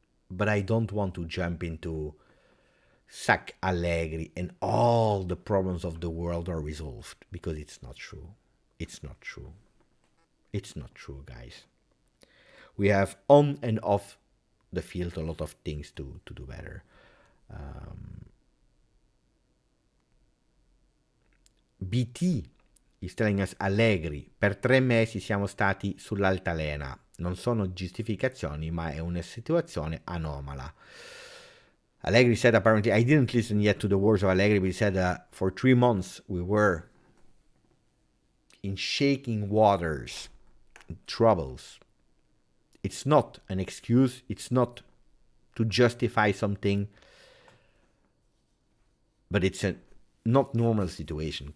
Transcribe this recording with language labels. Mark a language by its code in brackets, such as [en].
[en] But I don't want to jump into sack Allegri and all the problems of the world are resolved, because it's not true. It's not true. It's not true, guys. We have on and off the field a lot of things to do better. BT is telling us [it] Allegri, per 3 mesi siamo stati sull'altalena. Non sono giustificazioni, ma è una situazione anomala. [en] Allegri said, apparently, I didn't listen yet to the words of Allegri, but he said for 3 months we were in shaking waters, in troubles. It's not an excuse. It's not to justify something, but it's a not normal situation.